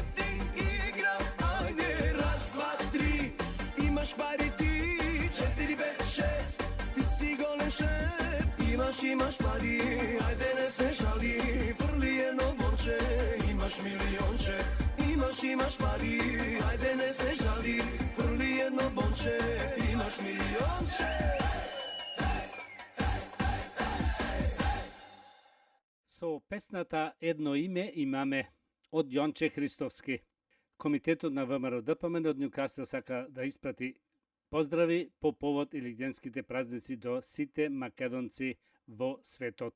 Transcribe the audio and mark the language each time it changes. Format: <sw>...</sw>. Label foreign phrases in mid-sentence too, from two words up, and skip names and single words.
<mk>ти играм, ајде, раз, два, три, имаш пари ти, 4, 5, 6, ти си голем шеф, имаш пари, ајде не се жали, фрли једно бонче, имаш милионче, имаш пари, ајде не се жали, фрли једно бонче, имаш милионче. Со песната Едно име имаме од Јонче Христовски. Комитетот на ВМРО ДПМН од Њукасел сака да испрати поздрави по повод илигденските празници до сите македонци во светот.</mk>